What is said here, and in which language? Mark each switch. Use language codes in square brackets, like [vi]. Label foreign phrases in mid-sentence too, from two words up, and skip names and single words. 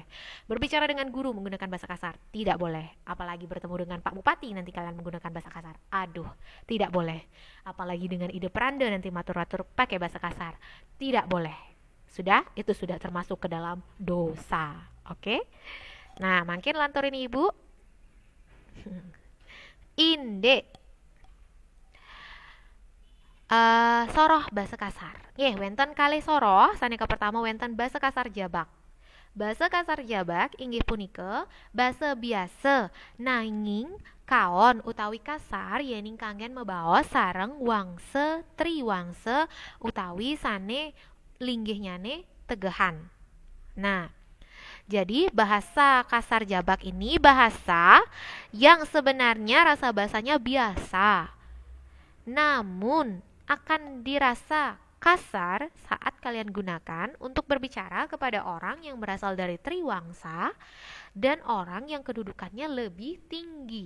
[id] Berbicara dengan guru menggunakan bahasa kasar, tidak boleh. Apalagi bertemu dengan Pak Bupati nanti kalian menggunakan bahasa kasar, aduh, tidak boleh. Apalagi dengan [ban] ide peranda [id] nanti matur-matur pakai bahasa kasar, tidak boleh. Itu sudah termasuk ke dalam dosa. Oke? Nah, makin lantur ini ibu. [ban] Inde soroh [id] bahasa kasar. [ban] Wenten kali soroh saneka pertama wenten bahasa kasar jabak. Bahasa kasar jabak inggih punika bahasa biasa nanging kaon utawi kasar yening kanggen mebaos sareng wangse triwangse utawi sane linggihnyane tegehan. [id] Nah, jadi bahasa kasar jabak ini bahasa yang sebenarnya rasa bahasanya biasa. Namun akan dirasa kasar saat kalian gunakan untuk berbicara kepada orang yang berasal dari triwangsa dan orang yang kedudukannya lebih tinggi.